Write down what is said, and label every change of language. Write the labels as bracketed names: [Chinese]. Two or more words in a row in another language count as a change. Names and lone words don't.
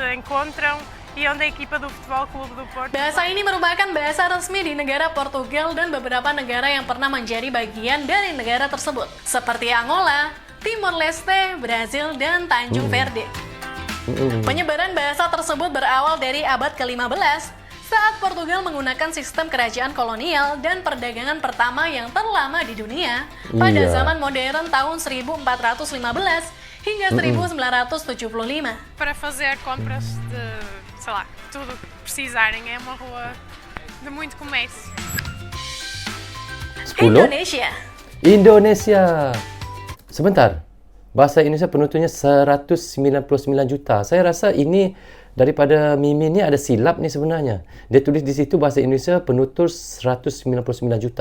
[Indonesian] Bahasa ini merupakan bahasa resmi di negara Portugal dan beberapa negara yang pernah menjadi bagian dari negara tersebut, seperti Angola, Timor Leste, Brazil, dan Tanjung Verde. Penyebaran bahasa tersebut berawal dari abad ke-15 saat Portugal menggunakan sistem kerajaan kolonial dan perdagangan pertama yang terlama di dunia pada zaman modern tahun 1415 hingga 1975. [Portuguese] Para fazer compras de, sei lá, tudo o que precisarem. É uma rua de muito comércio. [Indonesian] 10. Indonesia. Sebentar. Bahasa Indonesia penuturnya 199 juta. [Malay] Saya rasa ini daripada Mimin ni ada silap ni sebenarnya. Dia tulis di situ bahasa Indonesia penutur 199 juta.